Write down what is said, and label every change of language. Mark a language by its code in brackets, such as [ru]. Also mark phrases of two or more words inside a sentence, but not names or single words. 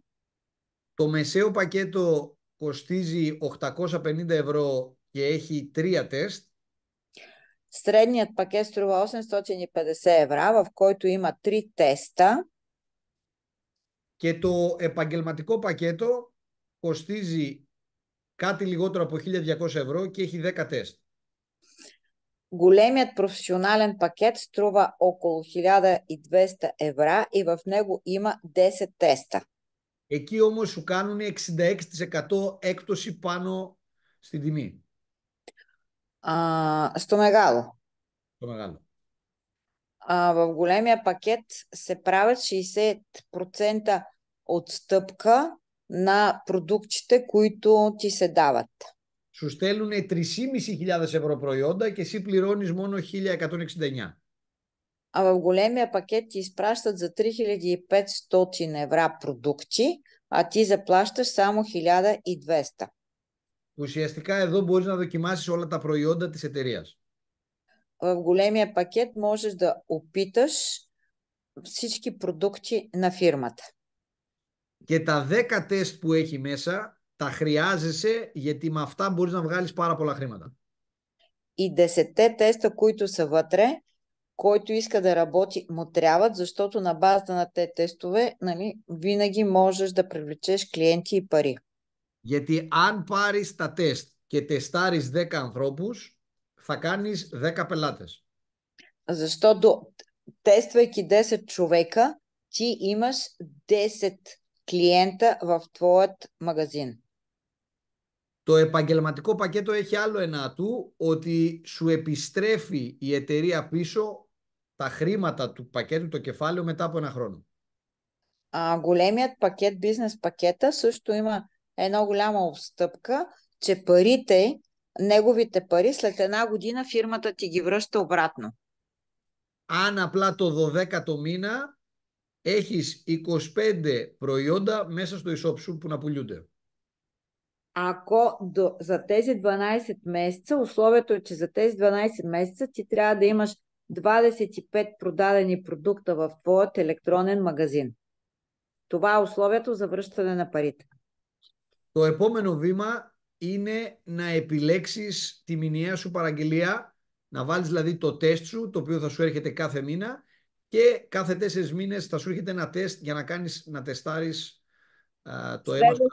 [el] Το μεσαίο πακέτο κοστίζει 850 ευρώ και έχει τρία τεστ. [bg] Средният пакет струва 850 евро, в който има три теста. [el] Και το επαγγελματικό πακέτο κοστίζει κάτι λιγότερο από 1200 ευρώ και έχει 10 τεστ. [bg] Големият професионален пакет струва около 1200 евро и в него има 10 теста. [el] Εκεί όμως σου κάνουν 66% έκπτωση πάνω στην τιμή. Στο μεγάλο. Το μεγάλο. [bg] В големия пакет се правят 60% отстъпка на продуктите, които ти се дават. [el] Σου στέλνουν 3.500 ευρώ προϊόντα και εσύ πληρώνεις μόνο 1.169. [bg] А в големия пакет ти изпращат за 3500 евро продукти, а ти заплащаш само 1200. [el] Ουσιαστικά εδώ μπορείς να δοκιμάσεις όλα τα προϊόντα της εταιρείας. [bg] В големия пакет можеш да опиташ всички продукти на фирмата. [el] Και τα 10 τεστ που έχει μέσα τα χρειάζεσαι, γιατί με αυτά μπορείς να βγάλεις πάρα πολλά χρήματα. [bg] И 10 теста, които са вътре, който иска да работи, му трябват, защото на базата на те тестове, нали, винаги можеш да привлечеш клиенти и пари. [el] Γιατί αν πάρεις τα τεστ και τεστάρεις 10 ανθρώπους, θα κάνεις 10 πελάτες. [bg] Защото тествайки 10 човека, ти имаш 10 клиента в твоят магазин. [el] Το επαγγελματικό πακέτο έχει άλλο ένα ατού, ότι σου επιστρέφει η εταιρεία πίσω τα χρήματα του πακέτου, το κεφάλαιο, μετά από ένα χρόνο. [bg] Големият пакет, бизнес пакета, също има една голяма отстъпка, че парите, неговите пари, след една година фирмата ти ги връща обратно. [el] Αν απλά το 12ο μήνα έχεις 25 προϊόντα μέσα στο e-shop σου που να πουλούνται. [bg] Ако за тези 12 месеца, условието е, че за тези 12 месеца ти трябва да имаш 25 продадени продукта в твоят електронен магазин. Това е условието за връщане на парите. [el] Το επόμενο βήμα είναι να επιλέξεις τη μηνιαία σου παραγγελία, να βάλεις δηλαδή το τεστ σου, το οποίο θα σου έρχεται κάθε μήνα, και κάθε 4 μήνες θα σου έρχεται ένα τεστ για να τεστάρεις το αίμα σου.